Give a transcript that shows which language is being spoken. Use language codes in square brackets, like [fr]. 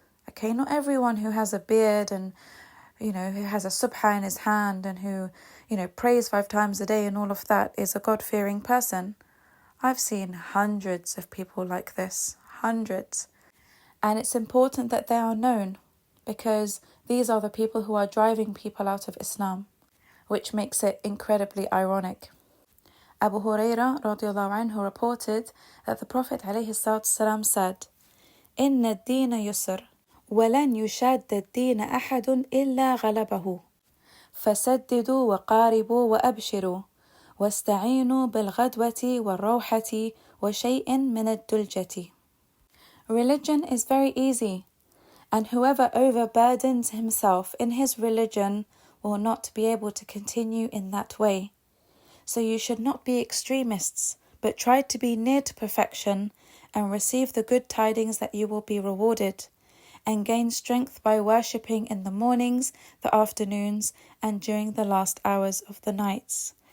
[en] Okay, not everyone who has a beard and, who has a subha in his hand and who, prays 5 times a day and all of that is a God-fearing person. I've seen hundreds of people like this, hundreds. And it's important that they are known because these are the people who are driving people out of Islam, which makes it incredibly ironic. Abu Hurairah radiallahu anhu reported that the Prophet ﷺ said, [ar] إِنَّ الدِّينَ يُسْرٌ وَلَنْ يُشَادَّ الدِّينَ أَحَدٌ إِلَّا غَلَبَهُ فَسَدِّدُوا وَقَارِبُوا وَأَبْشِرُوا وَاسْتَعِينُوا بِالْغَدْوَةِ وَالرَّوْحَةِ وَشَيْءٍ مِنَ الدُّلْجَةِ. [en] Religion is very easy, and whoever overburdens himself in his religion will not be able to continue in that way. So you should not be extremists, but try to be near to perfection and receive the good tidings that you will be rewarded, and gain strength by worshipping in the mornings, the afternoons, and during the last hours of the nights.